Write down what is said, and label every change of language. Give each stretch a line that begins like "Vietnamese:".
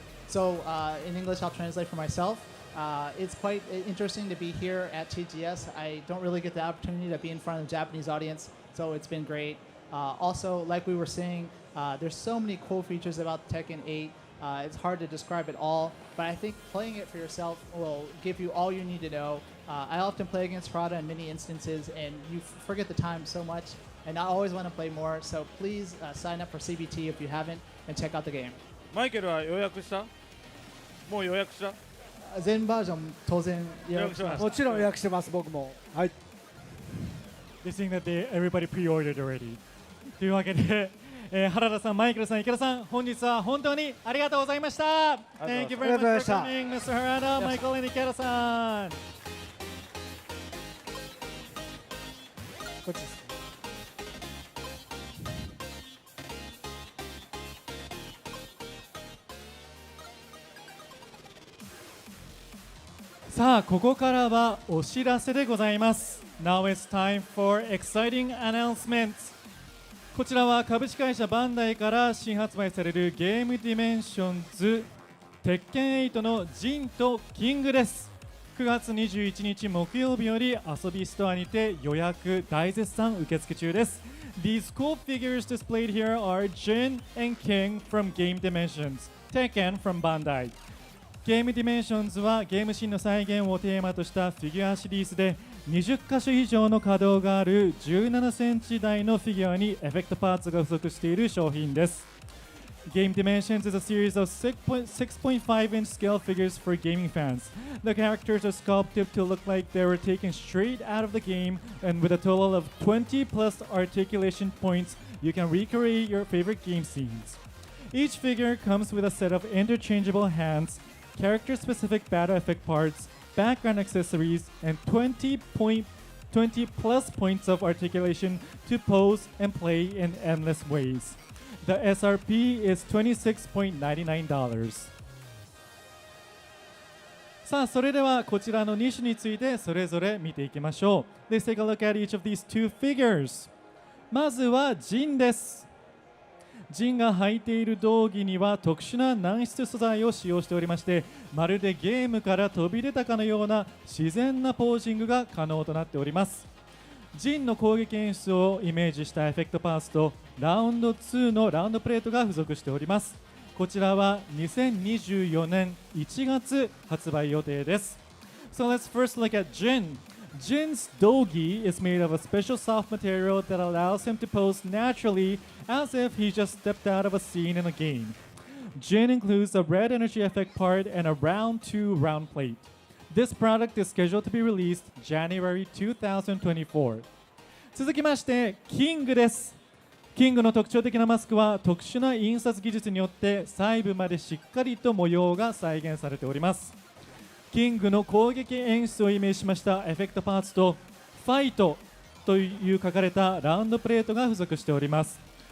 English: So in English I'll translate for myself. It's quite interesting to be here at TGS. I don't really get the opportunity to be in front of the Japanese audience, so it's been great. Also, like we were saying, there's so many cool features about Tekken 8. It's hard to describe it all, but I think playing it for yourself will give you all you need to know. I often play against Harada in many instances, and you forget the time so much, and I always want to play more, so please sign up for CBT if you haven't, and check out the game.
Japanese: マイケルは予約した？もう予約した？全バージョン当然予約しました。もちろん予約してます。僕も。はい。
English: They think that everybody pre-ordered already.
Japanese: というわけで、原田さん、マイケルさん、池田さん、本日は本当にありがとうございました。
English: Thank you very much for coming, Mr. Harada, Michael, and Ikeda さん。
Japanese: こっちです。さあここからはお知らせでございます。
English: Now it's time for exciting announcements。
Japanese: こちらは株式会社バンダイから新発売されるゲームディメンションズ鉄拳8のジンとキングです。 9月21日木曜日より遊びストアにて予約大絶賛受付中です。
English: These cool figures displayed here are Jin and King from Game Dimensions, Tekken from Bandai。
Japanese: ゲームディメンションズはゲームシーンの再現をテーマとしたフィギュアシリーズで20箇所以上の可動がある17センチ台のフィギュアにエフェクトパーツが不足している商品です。
English: Game Dimensions is a series of 6.5-inch scale figures for gaming fans. The characters are sculpted to look like they were taken straight out of the game, and with a total of 20 plus articulation points, you can recreate your favorite game scenes. Each figure comes with a set of interchangeable hands, character-specific battle effect parts, background accessories, and 20 plus points of articulation to pose and play in endless ways. The SRP is $26.99.
Japanese: さあそれではこちらの2種についてそれぞれ見ていきましょう。
English: Let's take a look at each of these two figures.
Japanese: まずはジンです。ジンが履いている道着には特殊な軟質素材を使用しておりまして、まるでゲームから飛び出たかのような自然なポージングが可能となっております。ジンの攻撃演出をイメージしたエフェクトパーツとラウンド2のラウンドプレートが付属しております。こちらは2024年1月発売予定です。
English: So let's first look at Jin. Jin's dogi is made of a special soft material that allows him to pose naturally as if he just stepped out of a scene in a game. Jin includes a red energy effect part and a round 2 round plate. This product is scheduled to be released January 2024.
Japanese: 続きまして、キングです。キングの特徴的なマスクは特殊な印刷技術によって細部までしっかりと模様が再現されております。キングの攻撃演出をイメージしましたエフェクトパーツとファイトという書かれたラウンドプレートが付属しております。